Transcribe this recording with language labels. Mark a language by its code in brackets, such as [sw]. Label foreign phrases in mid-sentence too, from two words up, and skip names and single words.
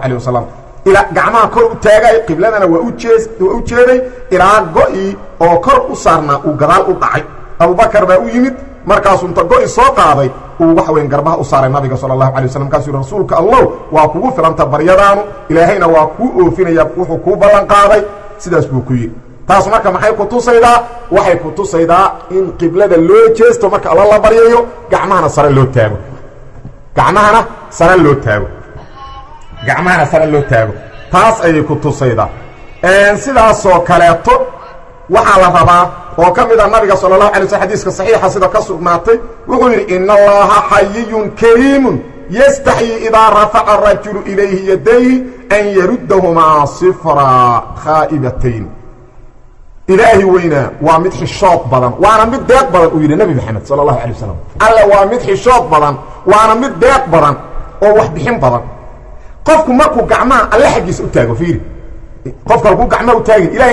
[ar] عليه وسلم [so] ila gacmaha kor u taagay qibladana waa u jeeday ilaa go'i oo kor u saarna uu gadaal u dhacay Abu Bakar baa u yimid markaas uu go'i soo qaaday uu wax weyn garbaha u saaray nabiga [ar] صلى الله عليه وسلم [so] kaasuu rasuulka Allah waa kugu filanta baryadaanu ilaahayna waa ku oofinaya wuxuu ku ballan qaaday sidaas buu ku yiri taas marka maxay ku tusaydaa waxay ku tusaydaa in qiblada loo jeesto marka Allah la baryayo gacmahana sare loo taago gacmahana sare loo taago taas ay ku tusayda sidaas oo kaleeto waxa la rabaa oo kamida nabiga [ar] صلى الله عليه وسلم [so] xadiiska saxiixa sida ka sugnaatay wuxuu yiri [ar] إن الله حيي كريم يستحيي إذا رفع الرجل إليه يديه أن يردهما صفرا خائبتين [so] ilaahi weyna waa mid xishood badan waana mid deeq badan uu yiri nabi maxamed [ar] صلى الله عليه وسلم [so] alla waa mid xishood badan waana mid deeq badan oo wax bixin badan qofku markuu gacmaha alla xaqiisa u taago fiiri qofka uu gacmaha u taagin ilaahay